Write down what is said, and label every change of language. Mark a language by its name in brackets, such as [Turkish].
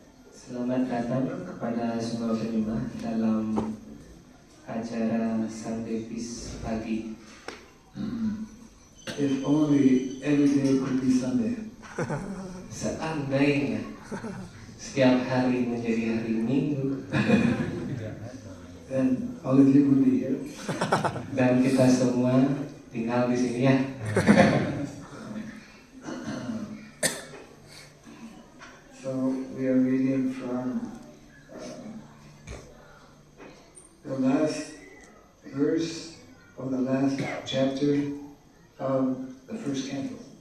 [Indonesian] Selamat datang kepada semua penyembah dalam acara Sunday Peace pagi. [English] If only every day could be Sunday. [Indonesian] Seandainya setiap hari menjadi hari Minggu, [English] Then all of you would be here. [Indonesian] dan kita semua tinggal di sini ya. [English] So we are reading from the last verse of the last chapter of the first canto.